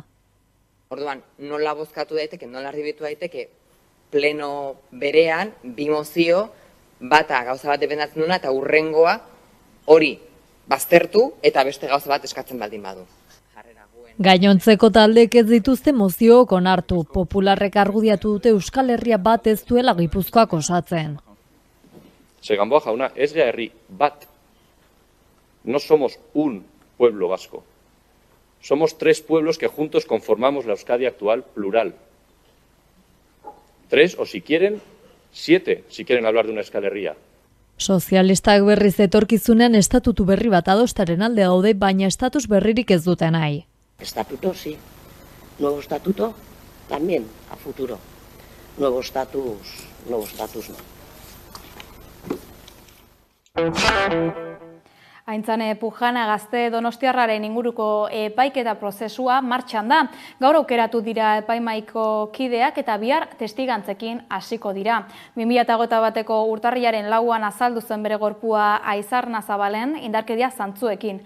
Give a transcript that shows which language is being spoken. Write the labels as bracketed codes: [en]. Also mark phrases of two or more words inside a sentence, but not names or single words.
[eu] Orduan, nola bozkatu daiteke, nola erdibitu daiteke, pleno berean, bi mozio, bata gauza bat dependatzen duna eta hurrengoa hori baztertu eta beste gauza bat eskatzen baldin badu. Gainontzeko taldeek ez dituzte moziook onartu, popularrek argudiatu dute Euskal Herria bat ez duela Gipuzkoak osatzen. Gamboa jauna, ez gara herri bat. [es] No somos un pueblo vasco. Somos 3 pueblos que juntos conformamos la Euskadi actual plural. 3 o si quieren, 7, si quieren hablar de una Euskal Herria. [eu] Sozialistak berriz etorkizunean estatutu berri bat adostaren alde daude, baina estatus berririk ez dute nahi. [es] Estatuto sí, nuevo estatuto también a futuro, nuevo estatus no. [eu] Aintzane Pujana Gazte Donostiarraren inguruko epaiketa prozesua martxan da. Gaur aukeratu dira epaimaiko kideak eta bihar testigantzekin hasiko dira. 2021ko urtarrilaren 4an azaldu zen bere gorpua Aizarna Zabalen indarkeria zantzuekin.